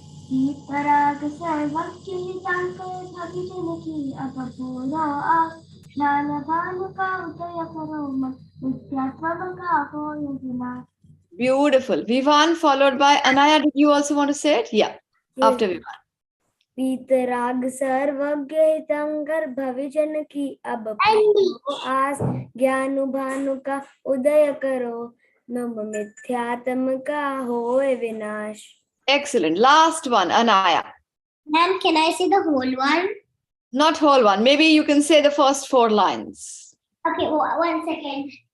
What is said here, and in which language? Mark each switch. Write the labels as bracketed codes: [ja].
[hi] वीतराग सर्वज्ञ हितंकर भविजन की अब पूरो आस ज्ञान भानु का उदय करो मम मिथ्यात्म का होय विनाश. [en] Beautiful. Vivan followed by Anaya. Did you also want to say it? Yeah. Yes. After Vivan. [hi] वीतराग सर्वज्ञ हितंकर भविजन की अब पूरो आस ज्ञानु भानु का उदय करो मम मिथ्यात्म का होय विनाश. [en] Excellent. Last one, Anaya. Ma'am, can I say the whole one? Not whole one. Maybe you can say the first four lines. Okay, 1 second.